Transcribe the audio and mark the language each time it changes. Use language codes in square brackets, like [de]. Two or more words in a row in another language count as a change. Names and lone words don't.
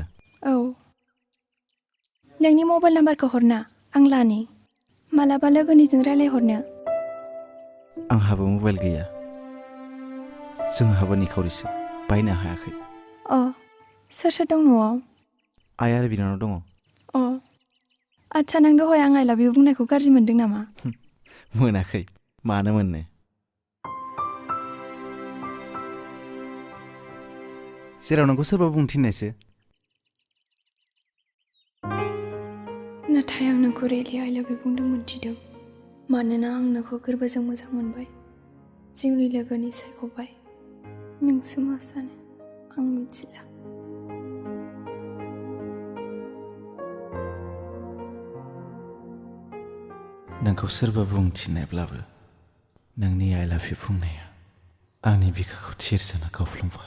[brx] औ नोंनि मबाइल नाम्बारखौ हरना आं लानि मालाबा लोगोनिजों रायलायहरनो आंहाबो मबाइल गैया जोंहाबो निखावरिसो बायनो हायाखै अ सोर सोर दं न'आव आइ आरो बिनानाव दङ अ आच्छा नों दहाय आं [en] I love you [brx] बुंनायखौ गाज्रि मोनदों नामा मोनाखै मानो मोननो जेराव नोंखौ सोरबा बुंनो थिननायसो नाथाय आं नोंखौ रियेलि [en] I love you [brx] बुंदों मोनथिदों मानोना आं नोंखौ गोरबोजों मोजां मोनबाय जिउनि लोगोनि सायख'बाय नोंसो मा सानो आं मिथिला। नोंखौ सोरबा बुंथिनायब्लाबो नोंनि [en] I love you [brx] बुंनाया आंनि बिखाखौ थिरजाना गावफ्लंबाय।